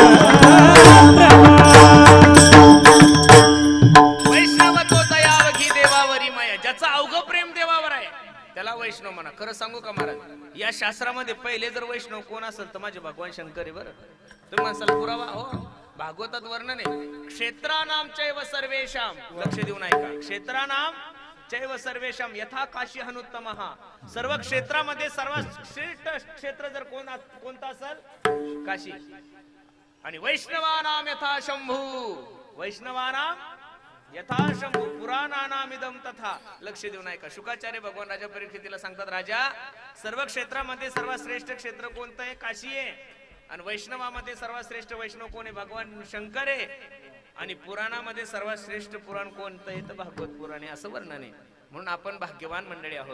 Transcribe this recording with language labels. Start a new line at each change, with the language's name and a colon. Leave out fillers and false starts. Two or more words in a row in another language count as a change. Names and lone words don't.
Marathi: वैष्णवत्व दयावगी देवावरी माया. ज्याचं अवघ प्रेम देवावर आहे त्याला वैष्णव म्हणा. खरं सांगू का महाराज, या शास्त्रामध्ये पहिले जर वैष्णव कोण असेल तर माझे भगवान शंकर आहे. बरं तुम्ही म्हणसाल पुरावा, हो भागवतात वर्णन आहे.
Sanskrit: क्षेत्रानाम चैव सर्वेशाम,
Marathi: लक्ष देऊन ऐका,
Sanskrit: क्षेत्रानाम चैव सर्वेशाम यथा काशी हनुत्तमः.
Marathi: सर्व क्षेत्रामध्ये सर्वात श्रेष्ठ क्षेत्र जर कोणता असेल? काशी.
Sanskrit: आणि वैष्णवानाम यथा शंभू, वैष्णवानाम यथा शंभू पुराणानाम इदम तथा.
Marathi: लक्ष देऊन ऐका. शुकाचार्य भगवान राजा परीक्षितीला सांगतात, राजा सर्व क्षेत्रामध्ये सर्वात श्रेष्ठ क्षेत्र कोणतं आहे? काशी आहे. आणि वैष्णवामध्ये सर्वात श्रेष्ठ वैष्णव कोण आहे? भगवान शंकर आहे. आणि पुराणामध्ये सर्वात श्रेष्ठ पुराण कोणतं आहे? तर भागवत पुराण आहे, असं वर्णन आहे. म्हणून आपण भाग्यवान मंडळी आहोत.